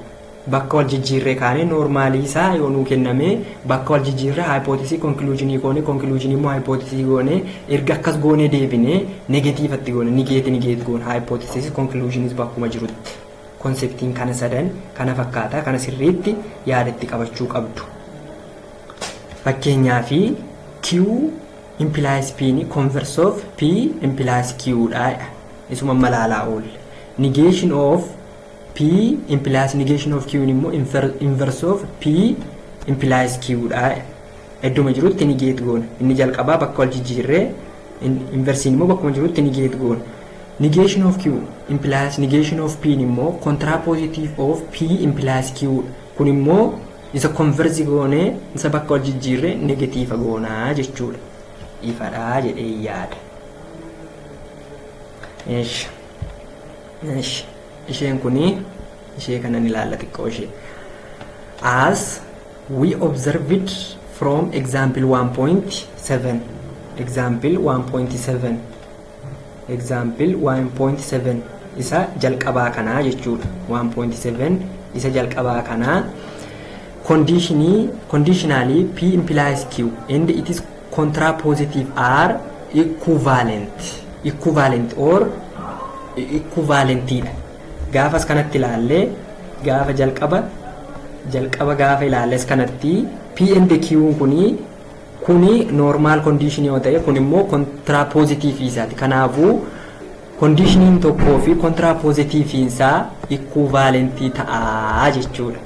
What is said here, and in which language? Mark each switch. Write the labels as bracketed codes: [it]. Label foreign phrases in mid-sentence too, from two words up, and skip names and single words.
[om] Bakka wal jijjiirre kaane normaalii isaa yoo nuu kenname bakka wal jijjiirre [en] hypothesis conclusion [om] goone, conclusion immoo hypothesis goone erga akkas goone deebine negative atti goone, negate goone, [en] hypothesis conclusion [om] bakkuma jirutti. Conceptiin kana sadan kana fakkaata, kana sirriitti yaadatti qabachuu qabdu. [en] Fakkeenyaaf Q implies P ni converse of P implies Q dha. [om] Isuma malaalaa oolle. [en] Negation of P implies negation of Q immoo inverse of P implies Q dha. [om] Idduma jirutti negate goona. Inni jalqabaa bakka wal jijjiirree inversiin immoo bakkuma jirutti negate goona. [en] Negation of Q implies negation of P immoo contrapositive of P implies Q. [om] Kun immoo isa converse goone isa bakka wal jijjiirree negative goona jechuudha. Ifadhaa jedhee yaada. Isheen kuni ishee kanan ilaalla xiqqoo ishee. [en] As we observed from example 1.7. [om] Example 1.7 isa jalqabaa kanaa jechuudha. [en] 1.7 [om] isa jalqabaa kanaa [en] conditionally P implies Q and it is contrapositive are equivalent or equivalent. [om] Gaafas kanatti ilaalle gaafa jalqaba jalqaba gaafa ilaalles kanatti [en] P and Q [om] kuni [en] normal condition [om] yoo ta'e kun immoo contrapositive isaati. Kanaafuu conditionin tokkoo fi contrapositive isaa equivalent ta'a jechuudha.